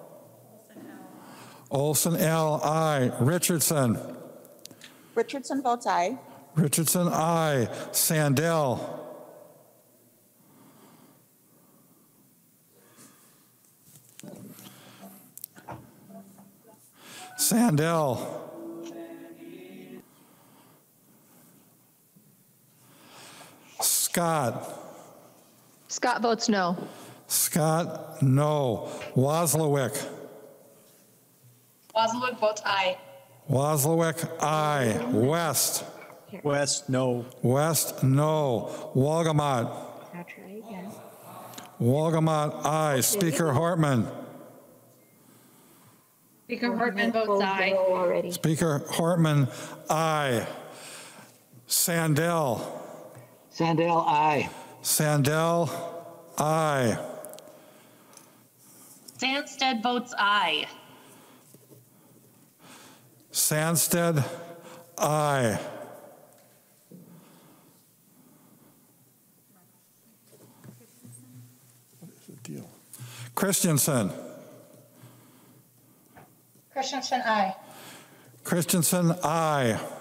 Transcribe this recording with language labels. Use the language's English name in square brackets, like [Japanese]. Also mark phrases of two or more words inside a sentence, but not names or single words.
[English] Olson, L, aye. Richardson. Richardson votes aye. Richardson, aye. Sandell. Sandell. Scott. Scott votes no. Scott, no. Wozlowick. Wozlowick votes aye. Wozlowick, aye. West. West, no. West, no. Wolgamott. I'll try again. Wolgamott, aye. Speaker Hortman. Speaker Hortman votes aye. Speaker Hortman, aye. Sandell. Sandell, aye. Sandell, aye. Sandsted votes aye. Sandsted, aye. What is the deal? Christensen. Christensen, aye. Christensen, aye.